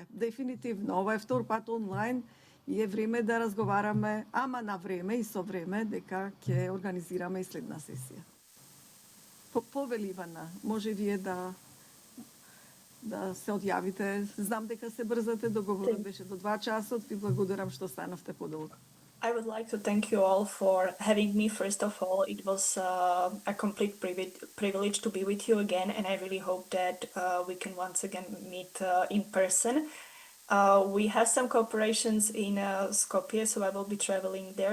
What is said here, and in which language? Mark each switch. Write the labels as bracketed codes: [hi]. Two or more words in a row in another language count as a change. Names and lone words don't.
[mk] Дефинитивно, ова е втор пат онлайн и е време да разговараме, ама на време и со време, дека ќе организираме и следна сесија. Повели Ивана, може вие да се одјавите. Знам дека се брзате, договорот беше до 2 часот. Ви благодарам што станавте подолго. [en] I would like to thank you all for having me. First of all, it was a complete privilege to be with you again, and I really hope that we can once again meet in person. We have some cooperations in Skopje, so I will be traveling there.